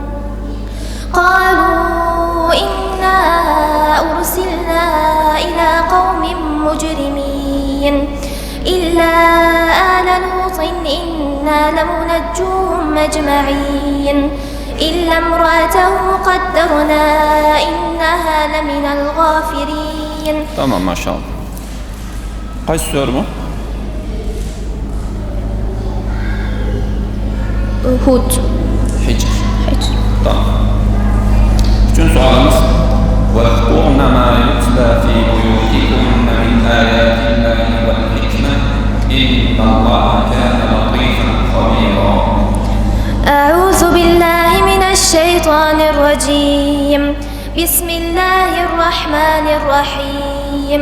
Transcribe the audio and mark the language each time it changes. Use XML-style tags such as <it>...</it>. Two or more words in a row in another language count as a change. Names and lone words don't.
<ar>قالوا إنا أرسلنا إلى قوم مجرمين إلا آل لوط إنا لمنجوهم أجمعين إلا امرأته قدرنا إنها لمن الغافرين. تمام ما شاء الله.</ar> <tr>Kaç soru mu? Hud. Hicr. Tamam. Üçüncü sualımız</tr> <ar>وَاذْكُرْنَ مَا يُتْلَى فِي بُيُوتِكُنَّ مِنْ آيَاتِ اللَّهِ وَالْحِكْمَةِ إِنَّ اللَّهَ كَانَ لَطِيفًا خَبِيرًا. أعوذ بالله من الشيطان الرجيم. بسم الله الرحمن الرحيم.</ar>